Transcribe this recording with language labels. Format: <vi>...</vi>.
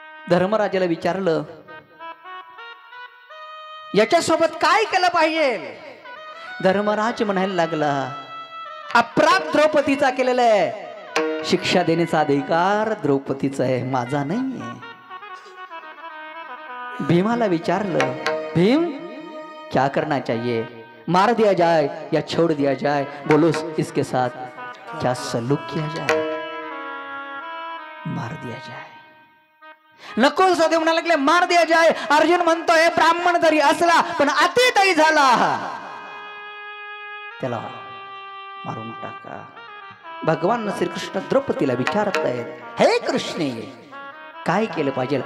<mr>धर्मराजाला विचारलं, याच्यासोबत काय केलं पाहिजे? धर्मराज म्हणायला लागला, अपराध द्रौपदीचा केलेला आहे, शिक्षा देण्याचा अधिकार द्रौपदीचा आहे, माझा नाहीये. भीमाला विचारलं,</mr> <hi>भीम क्या करना चाहिए? मार दिया जाए या छोड़ दिया जाए? बोलो इसके साथ क्या सलूक किया जाए? मार दिया जाए.</hi> <mr>नको सदैव म्हणायला लागले,</mr> <hi>मार दिया जाए.</hi> <mr>अर्जुन म्हणतोय, ब्राह्मण जरी असला पण अतितही झाला त्याला मारून टाका. भगवान श्रीकृष्ण द्रौपदीला विचारत आहेत, हे कृष्णे काय केलं पाहिजे?</mr>